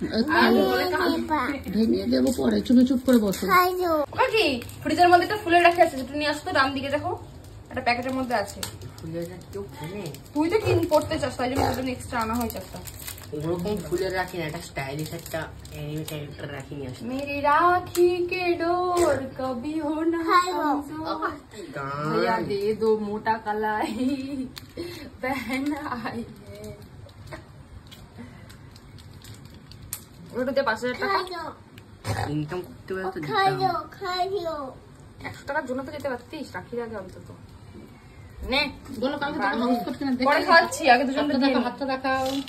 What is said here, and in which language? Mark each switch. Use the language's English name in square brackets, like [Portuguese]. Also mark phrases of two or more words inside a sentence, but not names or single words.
[Bangla] ভেঙে দেবো পরে, তুমি চুপ করে বসো। কি ফ্রিজের মধ্যে একটা ফুলের রাখি আছে, একটু নিয়ে আসতো। ডান দিকে দেখো একটা প্যাকেটের মধ্যে আছে। তুই তো কিন পড়তে চাস, তাই জন্য তোর জন্য এক্সট্রা আনা হয়েছে একটা। ওরকম ফুলের রাখি না, একটা স্টাইলিশ একটা অ্যানিমে ক্যারেক্টার রাখি নিয়ে আসে। [Hindi] मेरी राखी के डोर कभी हो ना भैया दे दो मोटा कलाई बहन आई है। [Bangla] ওটাতে ৫০০০ টাকা ইনকাম করতে পারো তো ১০০ টাকার জন্য তো যেতে পারতিস রাখির আগে অন্তত। নে বলো কালকে তোমার হাউস করতে না, পরে খাচ্ছি, আগে দুজন দেখো হাতটা দেখাও।